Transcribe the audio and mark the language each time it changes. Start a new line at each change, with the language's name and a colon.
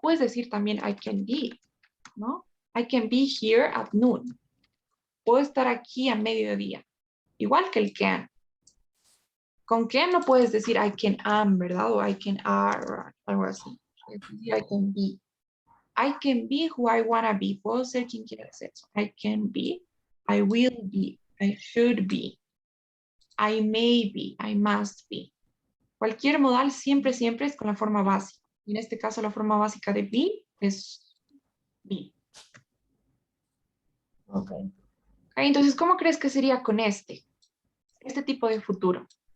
Spanish: Puedes decir también
English: I can be,
Spanish: ¿no?
English: I can be here at noon.
Spanish: Puedo estar aquí a mediodía. Igual que el can. Con can no puedes decir
English: I can am,
Spanish: ¿verdad? O
English: I can are,
Spanish: o algo así. Es decir,
English: I can be. I can be who I wanna be.
Spanish: Puedo ser quien quiera ser.
English: I can be, I will be, I should be, I may be, I must be.
Spanish: Cualquier modal siempre es con la forma básica. Y en este caso la forma básica de be es be. Ok. Ok, entonces, ¿cómo crees que sería con este tipo de futuro?